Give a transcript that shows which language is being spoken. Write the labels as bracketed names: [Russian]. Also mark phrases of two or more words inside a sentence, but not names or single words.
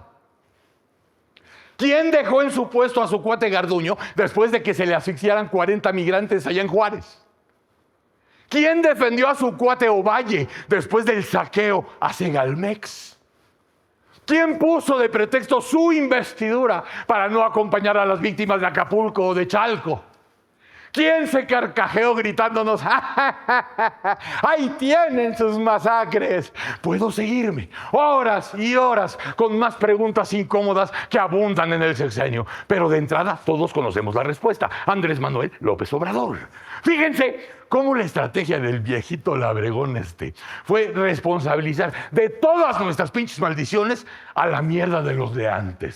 [Spanish] ¿Quién dejó en su puesto a su cuate Garduño después de que se le asfixiaran 40 migrantes allá en Juárez? ¿Quién defendió a su cuate Ovalle después del saqueo a Segalmex? ¿Quién puso de pretexto su investidura para no acompañar a las víctimas de Acapulco o de Chalco? ¿Quién se carcajeó gritándonos, ¡ja, ja, ja, ja, ja! ¡Ahí tienen sus masacres! Puedo seguirme horas y horas con más preguntas incómodas que abundan en el sexenio. Pero de entrada todos conocemos la respuesta. Andrés Manuel López Obrador. Fíjense cómo la estrategia del viejito labregón fue responsabilizar de todas nuestras pinches maldiciones a la mierda de los de antes.